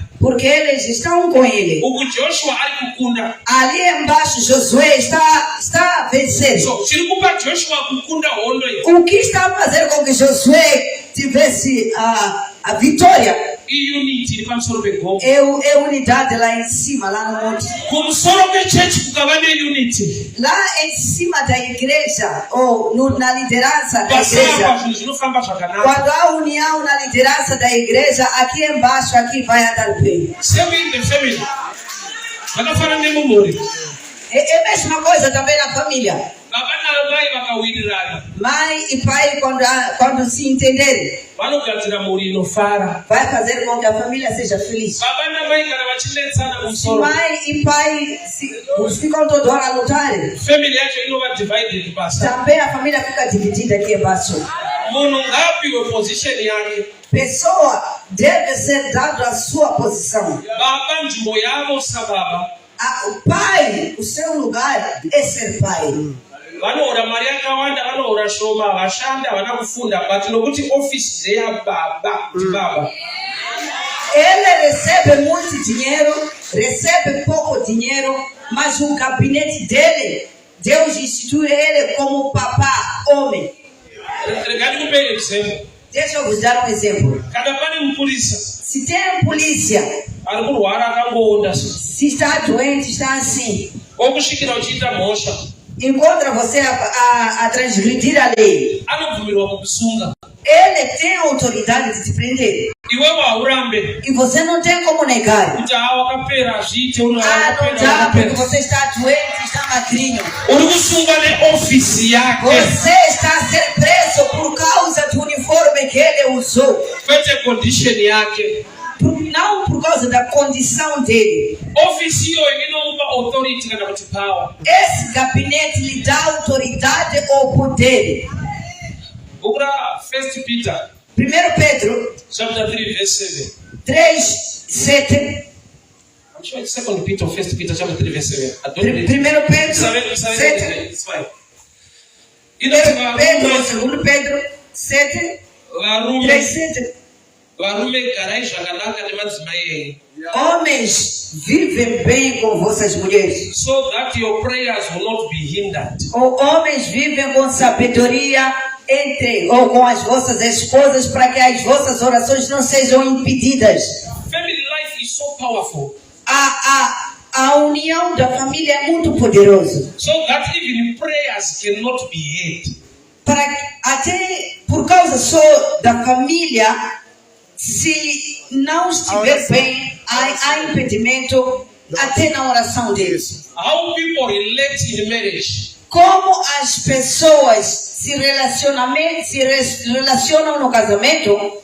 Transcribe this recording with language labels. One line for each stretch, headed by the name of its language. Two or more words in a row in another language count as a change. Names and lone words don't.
Portuguese: Porque eles estão com ele.
Shona: Uku Joshua ari kukunda.
Portuguese: Ali embaixo Josué está a vencer.
Shona: So chiri kupa Joshua kukunda hondo iyi.
Portuguese: O que está a fazer com que Josué tivesse a vitória
Shona: Unity iri pamusoro pegomo.
Portuguese: é a unidade lá em cima, lá no monte.
Shona: Kumusoro kwechechi kukava neunity.
Portuguese: Lá em cima da igreja, ou na liderança da
Shona: Pasapa
Portuguese: igreja.
Shona: zvinhu zvinofamba zvakanaka.
Portuguese: Quando há união na liderança da igreja, aqui embaixo, aqui vai andar bem.
English: Same in the family.
Shona: Zvakafanana nemumhuri.
Portuguese: É a mesma coisa também na família.
Shona: Baba namai vakawirirana.
Portuguese: Mãe e pai, quando se entenderem,
Shona: vanogadzira mhuri inofara.
Portuguese: vai fazer com que a família seja feliz.
Shona: Baba namai kana vachinetsana
Portuguese: Se
Shona: kumusoro,
Portuguese: mãe e pai ficam toda hora a lutar,
Shona: family yacho inova divided basa.
Portuguese: também a família fica dividida aqui embaixo.
Shona: Munhu ngaapiwe position yake.
Portuguese: Pessoa deve ser dado a sua posição.
Shona: Baba nzvimbo yavo sababa.
Portuguese: O pai, o seu lugar é ser pai.
Shona: Vanohora mari yakawanda, vanohora shoma, vashanda, havana kufunda, but nokuti office ndeyababa kuti baba.
Portuguese: Ele recebe muito dinheiro, recebe pouco dinheiro, mas o gabinete dele, Deus institui ele como papá, homem.
Shona: Regarding kupe example.
Portuguese: Deixa eu vos dar um exemplo.
Shona: Kana pane mupurisa
Portuguese: Se tem polícia,
Shona: ari kurwara akangoonda so.
Portuguese: se está doente, está assim,
Shona: Okusvikira uchiita mhosva,
Portuguese: encontra você a transgredir a lei.
Shona: anobvumirwa kukusunga.
Portuguese: Ele tem a autoridade de te prender.
Shona: Iwewe haurambe
Portuguese: E você não tem como negar.
Shona: kuti wakapera zviite
Portuguese: Não dá porque você está doente, está magrinho.
Shona: uri kusunga neofisi yake,
Portuguese: Você está a ser preso por causa do uniforme que ele usou.
Shona: kwete condition yake.
Portuguese: Não por causa da condição dele.
Shona: Ofisi iyoyo inomupa authority kana kuti power.
Portuguese: Esse gabinete lhe dá autoridade ou poder.
Shona: Bhuku ra 1 Peter
Portuguese: 1 Pedro
English: chapter 3 verse 7.
Portuguese: 3:7.
English: I'm sure it's 2 Peter or 1 Peter chapter 3 verse 7. I don't 1 read.
Portuguese: Pedro 7. 7.
English: It's fine.
Portuguese: 1 Pedro, 2 Pedro 7,
Shona: Varume 3:7. garai zvakanaka nemadzimai enyu,
Portuguese: Homens, vivem bem com vossas mulheres.
English: so that your prayers will not be hindered.
Portuguese: Ou homens vivem com sabedoria ou com as vossas esposas, para que as vossas orações não sejam impedidas.
English: Family life is is so powerful.
Portuguese: A união da família é muito poderosa.
English: So that even prayers cannot be heard.
Portuguese: Até por causa só da família, se não estiver bem, há impedimento até na oração deles.
English: How people relate in marriage.
Portuguese: Como as pessoas se relacionam no casamento